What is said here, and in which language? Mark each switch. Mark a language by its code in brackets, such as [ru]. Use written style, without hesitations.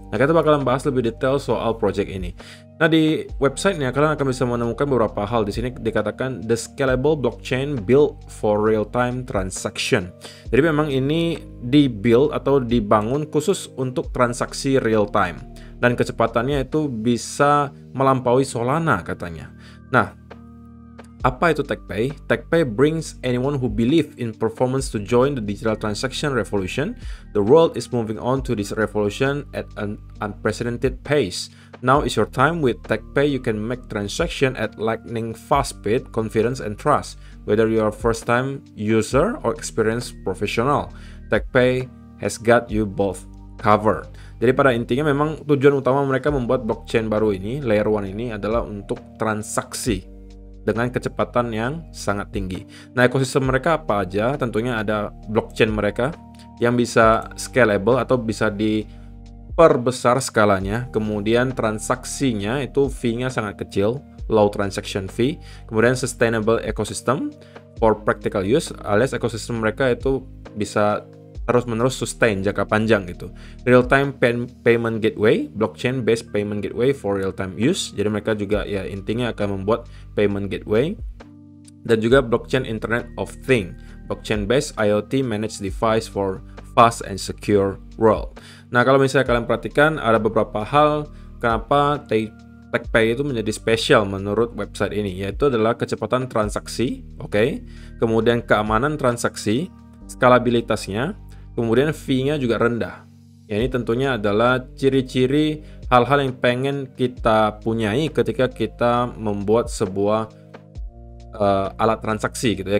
[id] Nah, kita bakalan bahas lebih detail soal project ini. Nah, di websitenya kalian akan bisa menemukan beberapa hal. Di sini dikatakan [en] the scalable blockchain built for real-time transaction. [id] Jadi memang ini dibuild atau dibangun khusus untuk transaksi real-time. Dan kecepatannya itu bisa melampaui Solana katanya. Nah, apa itu TechPay? [en] TechPay brings anyone who believe in performance to join the digital transaction revolution. The world is moving on to this revolution at an unprecedented pace. Now is your time with TechPay. You can make transaction at lightning fast speed, confidence, and trust. Whether you are a first-time user or experienced professional, TechPay has got you both covered. [id] Jadi pada intinya memang tujuan utama mereka membuat blockchain baru ini, layer 1 ini adalah untuk transaksi dengan kecepatan yang sangat tinggi. Nah, ekosistem mereka apa aja? Tentunya ada blockchain mereka yang bisa scalable atau bisa diperbesar skalanya. Kemudian transaksinya itu fee-nya sangat kecil, [en] low transaction fee. [id] Kemudian [en] sustainable ecosystem for practical use, [id] alias ekosistem mereka itu bisa terus-menerus sustain jangka panjang gitu. [en] Real-time payment gateway, blockchain-based payment gateway for real-time use. [id] Jadi mereka juga ya intinya akan membuat payment gateway. Dan juga [en] blockchain Internet of Things, blockchain-based IoT managed device for fast and secure world. [id] Nah, kalau misalnya kalian perhatikan ada beberapa hal kenapa TechPay itu menjadi spesial menurut website ini, yaitu adalah kecepatan transaksi, kemudian keamanan transaksi, skalabilitasnya, kemudian fee-nya juga rendah. Ya, ini tentunya adalah ciri-ciri hal-hal yang pengen kita punyai ketika kita membuat sebuah alat transaksi gitu ya.